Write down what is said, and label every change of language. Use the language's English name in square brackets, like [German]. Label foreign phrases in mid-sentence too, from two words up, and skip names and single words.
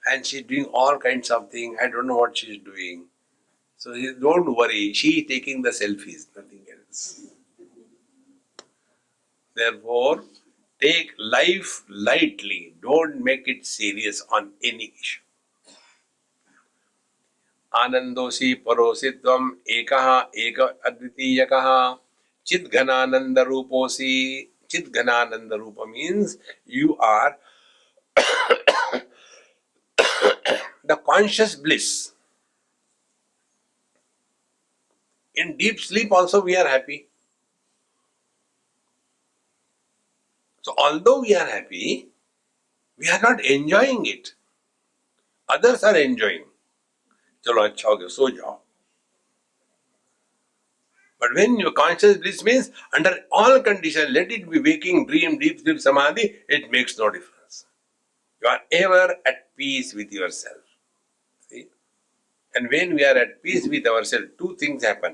[English] and she's doing all kinds of things. I don't know what she's doing. So don't worry, she is taking the selfies, nothing else. Therefore, take life lightly. Don't make it serious on any issue. [Sanskrit] Anandosi parositvam ekaha eka advitiyakaha chidghanananda ruposi. Chidghanananda rupa [English] means you are the conscious bliss. In deep sleep also we are happy. So although we are happy, we are not enjoying it. Others are enjoying. [Hindi] Chalo अच्छा हो गया सो जाओ. [English] But when your conscious bliss means under all conditions, let it be waking, dream, deep sleep, samadhi, it makes no difference. You are ever at peace with yourself. See? And when we are at peace with ourselves, two things happen.